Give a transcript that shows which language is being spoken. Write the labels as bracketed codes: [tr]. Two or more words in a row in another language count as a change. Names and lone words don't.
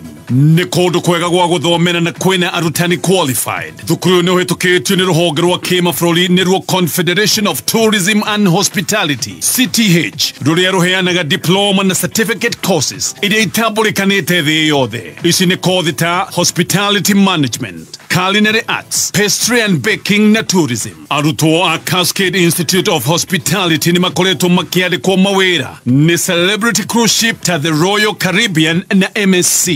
[ki] Ni kundu kwega gwa guthomera na kwina arutani qualified. Thukuru no hetukitio ni ruhonge rwa kimafroli ni rwo Confederation of Tourism and Hospitality CTH ruria ruheanaga diploma na [en] certificate courses [ki] iria itambulikanite thi yothe. Ici ni kothi ta [en] hospitality management, culinary arts, pastry and baking na tourism. [ki] Arutwo a Cascade Institute of Hospitality ni makoretwo makiandikwo mawira ni [en] celebrity cruise ship [ki] ta the Royal Caribbean na MSC.